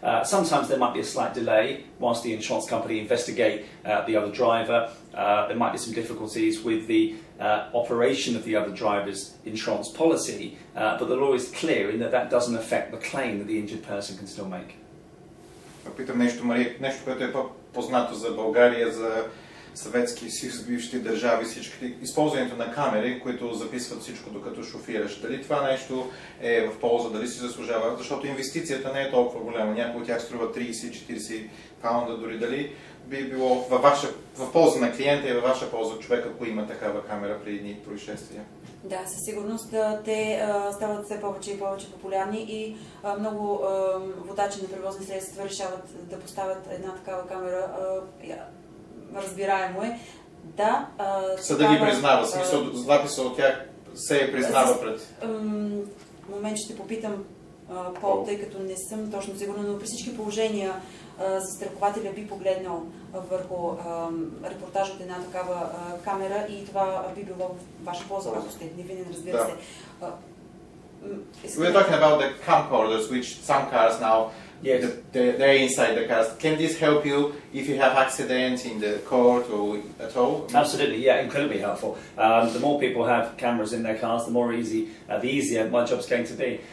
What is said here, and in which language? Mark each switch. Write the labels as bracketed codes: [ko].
[en] Sometimes there might be a slight delay whilst the insurance company investigate the other driver. There might be some difficulties with the operation of the other driver's insurance policy, but the law is clear in that doesn't affect the claim that the injured person can still make. [bg] Питам нещо, Мария, нещо, което е по-познато за България, за Съветския съюз, бившите държави, всичките, използването на камери, които записват всичко докато шофираш. Дали това нещо е в полза, дали си заслужава, защото инвестицията не е толкова голяма. Някои от тях струва 30-40 паунда, дори дали би било в полза на клиента и във ваша полза човека, ако има такава камера при едни происшествия. Да, със сигурност те стават все повече и повече популярни и много водачи на превозни средства решават да поставят една такава камера. Разбираемо е. Да. Съда ги признава, смисъл, записа от тях се признава пред. В момент ще попитам Пол, тъй като не съм точно сигурна, но при всички положения застрахователя би погледнал върху репортаж от една такава камера и това би било в ваша полза, ако сте невинен, разбира се. [en] We're talking about the camcorders, which some cars now, they're inside the cars. Can this help you if you have accidents in the court or at all? Absolutely, yeah, incredibly helpful. The more people have cameras in their cars, the easier my job's going to be.